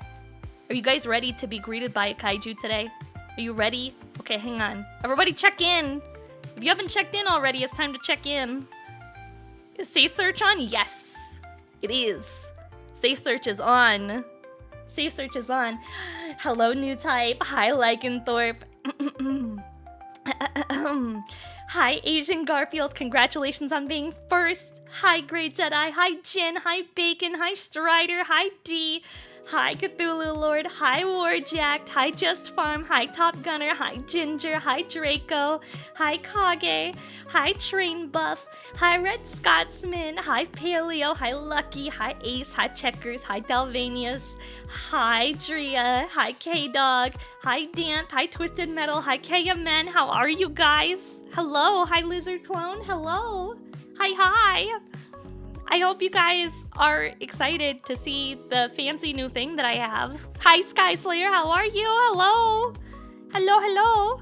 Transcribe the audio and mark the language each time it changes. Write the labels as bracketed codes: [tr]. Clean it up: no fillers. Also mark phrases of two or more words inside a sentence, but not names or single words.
[en] Are you guys ready to be greeted by a kaiju today? Are you ready? Okay, hang on. Everybody check in. If you haven't checked in already, it's time to check in. Is Safe Search on? Yes, it is. Safe Search is on. Safe Search is on. Hello, new type. Hi, Lycanthorpe. Hi, Asian Garfield. Congratulations on being first. Hi, Grey Jedi. Hi, Jin. Hi, Bacon. Hi, Strider. Hi, D. Hi, Cthulhu Lord. Hi, Warjacked. Hi, Just Farm. Hi, Top Gunner. Hi, Ginger. Hi, Draco. Hi, Kage. Hi, Train Buff. Hi, Red Scotsman. Hi, Paleo. Hi, Lucky. Hi, Ace. Hi, Checkers. Hi, Dalvanius. Hi, Drea. Hi, K-Dog. Hi, Dant. Hi, Twisted Metal. Hi, KMN. How are you guys? Hello. Hi, Lizard Clone. Hello. Hi, hi. I hope you guys are excited to see the fancy new thing that I have. Hi, Sky Slayer. How are you? Hello. Hello, hello.